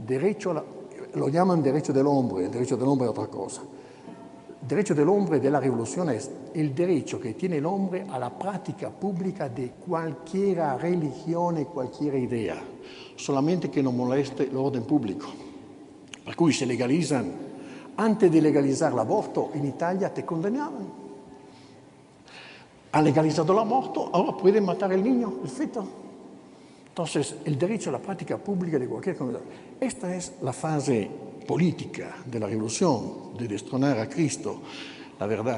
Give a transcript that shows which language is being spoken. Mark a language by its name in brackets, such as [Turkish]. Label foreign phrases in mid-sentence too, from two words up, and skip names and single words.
[Spanish] lo llaman derecho del hombre, el derecho del hombre es otra cosa. El derecho del hombre de la revolución es el derecho que tiene el hombre a la práctica pública de cualquier religión y cualquier idea, solamente que no moleste el orden público. [Italian] Per cui se legalizzano, [Spanish] antes de legalizar [Italian] l'aborto in Italia [Spanish] te condenaban. Han legalizado l'aborto, ahora pueden matar al niño, el feto. Entonces, el derecho a la práctica pública de cualquier comunidad. Esta es la fase política de la revolución, de destronar a Cristo, la verdad.